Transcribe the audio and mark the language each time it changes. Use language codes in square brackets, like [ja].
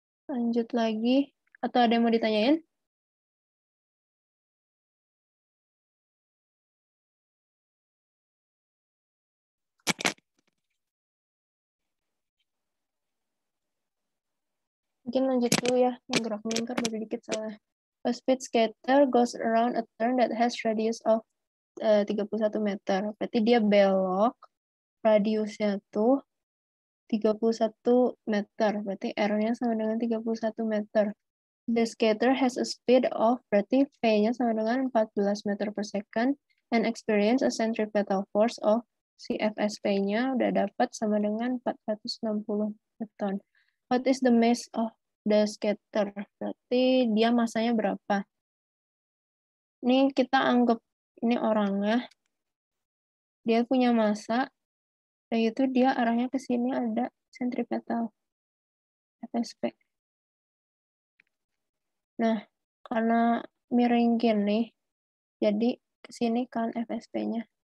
[id] Lanjut lagi. Atau ada yang mau ditanyain? Mungkin lanjut dulu ya. Yang gerak melingkar baru dikit soalnya. [en] A speed skater goes around a turn that has radius of 31 meter. [id] Berarti dia belok. Radiusnya tuh 31 meter. Berarti R-nya sama dengan 31 meter. [en] The skater has a speed of, [id] berarti V-nya sama dengan 14 meter per second, [en] and experience a centripetal force of, [id] si FSP-nya udah dapat sama dengan 460 Newton. [en] What is the mass of the skater? [id] Berarti dia masanya berapa? Ini kita anggap ini orangnya. Dia punya massa, dan itu dia arahnya ke sini ada centripetal FSP. Nah, karena miring gini, jadi ke sini kan FSP-nya.